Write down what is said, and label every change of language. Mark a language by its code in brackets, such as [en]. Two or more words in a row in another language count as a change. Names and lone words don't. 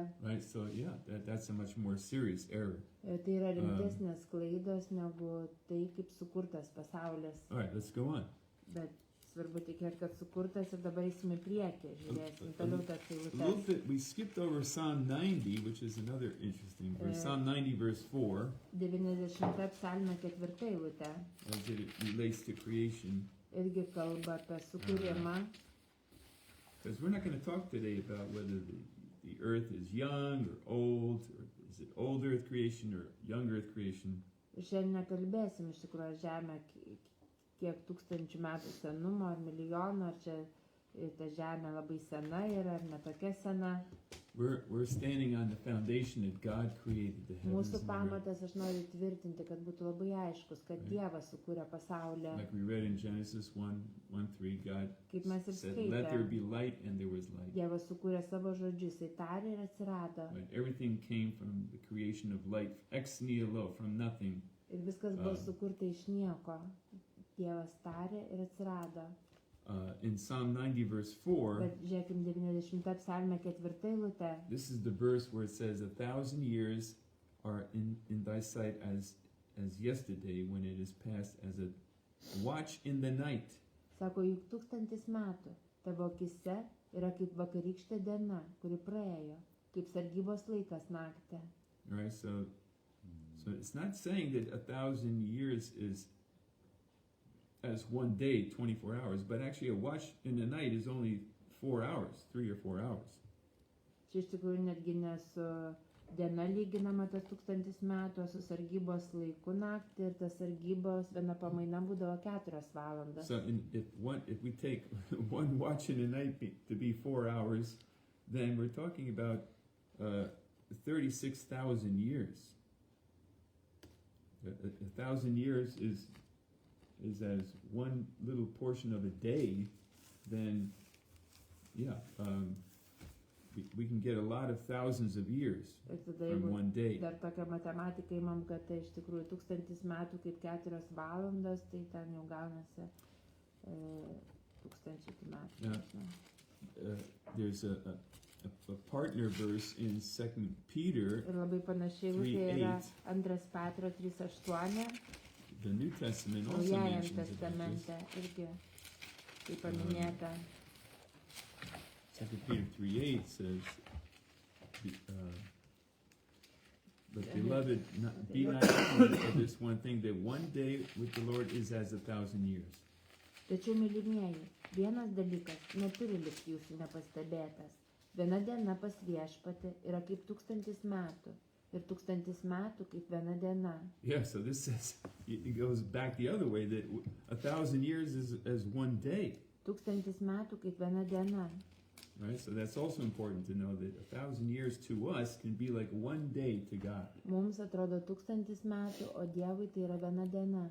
[en] Right? So, yeah, that's a much more serious error. [lt] Tai yra rimtesnės klaidos negu tai, kaip sukurtas pasaulis. [en] All right, let's go on. [lt] Bet svarbu tikėti, kad sukurtas ir dabar eisim į priekį. Žiūrėsim toliau tas [en] A little [lt] eilutes. [en] bit, we skipped over Psalm 90, which is another interesting verse. Psalm 90, verse 4, [lt] 90 psalmė 4 eilutė. [en] as it relates to creation. [lt] Irgi kalba apie sukūrimą. [en] Because we're not going to talk today about whether the earth is young or old, or is it old earth creation or young earth creation. [lt] Ir šiandien nekalbėsim iš tikrųjų žemę kiek tūkstančių metų senumo ar milijonų, ar čia ir ta žemė labai sena yra ar netokia sena. [en] We're standing on the foundation that God created the heavens [lt] Mūsų [en] and the earth. [lt] pamatas, aš noriu tvirtinti, kad būtų labai aiškus, kad [en] Right. [lt] Dievas sukūrė pasaulį. [en] Like we read in Genesis 1:3, God [lt] Kaip mes ir [en] said, "Let there [lt] skaitėme, [en] be light," and there was light. [lt] Dievas sukūrė savo žodžius, jis tarė ir atsirado. [en] Right? Everything came from the creation of light, [la] ex nihilo, [en] from nothing. [lt] Ir viskas buvo sukurta iš nieko. Dievas tarė ir atsirado. [en] In Psalm 90, verse 4, [lt] Bet žiūrėkim 90 psalmė 4 eilutė. [en] this is the verse where it says, 1,000 years are in thy sight as yesterday, when it is past as a watch in the night. [lt] Sako, juk 1000 metų tavo akise yra kaip vakarykštė diena, kuri praėjo, kaip sargybos laikas naktį. [en] All right, so it's not saying that 1,000 years is as one day, 24 hours, but actually a watch in the night is only 4 hours, 3 or 4 hours. [lt] Čia iš tikrųjų netgi ne su diena lyginama tas 1000 metų, o su sargybos laiku naktį, ir tas sargybos viena pamaina būdavo 4 valandas. [en] So if we take one watch in the night to be 4 hours, then we're talking about 36,000 years. 1,000 years is as one little portion of a day. Then, we can get a lot of thousands of years [lt] Ir tada [en] from [lt] jeigu [en] one day. [lt] dar tokią matematiką imam, kad tai iš tikrųjų 1000 metų kaip 4 valandos, tai ten jau gaunasi 1000 metų. [en] Yeah. [lt] nežinau. [en] There's a partner verse in 2 Peter, [lt] Ir labai panašiai eilutė yra [en] 3:8. [lt] 2 Petro 3:8. [en] The New Testament also [lt] Naujajam [en] mentions about this. [lt] testamente irgi tai paminėta. [en] 2 Peter 3:8 says, "But beloved, be not ignorant of this one thing, that one day with the Lord is as 1,000 years." [lt] Tačiau, mylimieji, vienas dalykas neturi likti jūsų nepastebėtas. Viena diena pas viešpatį yra kaip 1000 metų, ir 1000 metų kaip viena diena. [en] Yeah, so this says, it goes back the other way, that 1,000 years is as one day, [lt] 1000 metų kaip viena diena. [en] right? So that's also important to know, that 1,000 years to us can be like one day to God. [lt] Mums atrodo 1000 metų, o Dievui tai yra viena diena.